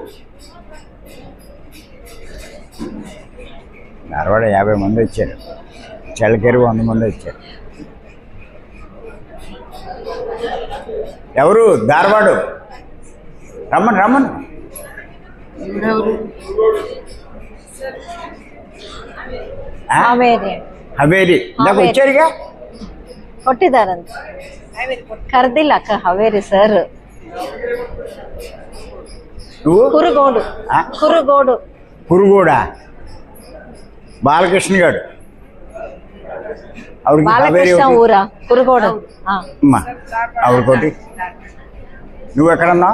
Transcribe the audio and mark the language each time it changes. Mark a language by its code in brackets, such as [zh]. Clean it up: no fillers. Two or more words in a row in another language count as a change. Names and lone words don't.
[te] ధారవాడ 50 మంది వచ్చారు, చలకేరి 100 మంది వచ్చారు. ఎవరు? ధారవాడు. రమ్మను. హవేరి ఇందాక వచ్చారుగా, [kn] ಕೊಟ್ಟಿದ್ದಾರಂತ. ಕರೆದಿಲ್ಲ ಅಕ್ಕ ಹಾವೇರಿ ಸರ್. [te] నువ్వు కురుగోడా బాలకృష్ణ గారు. బాలకృష్ణ ఊరా కురుగోడు. ఆవిడకోటి. నువ్వు ఎక్కడన్నావు?